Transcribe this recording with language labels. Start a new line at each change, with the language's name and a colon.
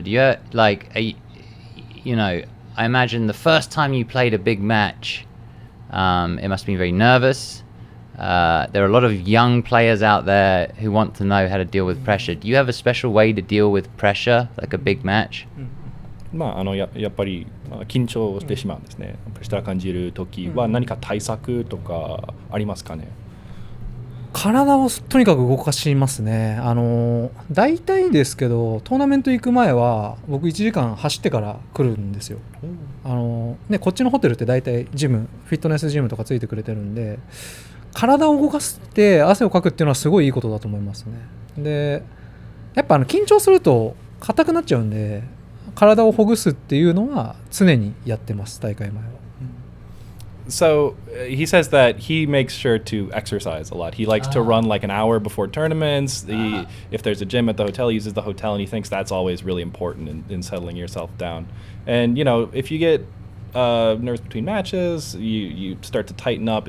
English: Do you I imagine the first time you played a big match, it must have been very nervous. There are a lot of young players out there who want to know how to deal with pressure. Do you have a special way to deal with pressure, like a big match?
Japanese: やっぱり緊張してしまうんですね。プレッシャー感じるときは何か対策とかありますかね？体をとにかく動かしますね。大体ですけどトーナメント行く前は僕1時間走ってから来るんですよ。ね、こっちのホテルって大体ジム、フィットネスジムとかついてくれてるんで、体を動かして汗をかくっていうのはすごいいいことだと思いますね。でやっぱ緊張すると硬くなっちゃうんで、体をほぐすっていうのは常にやってます、大会前は。
English: So he says that he makes sure to exercise a lot. He likes to run like an hour before tournaments. If there's a gym at the hotel, he uses the hotel, and he thinks that's always really important in settling yourself down. And if you get nerves between matches, you start to tighten up.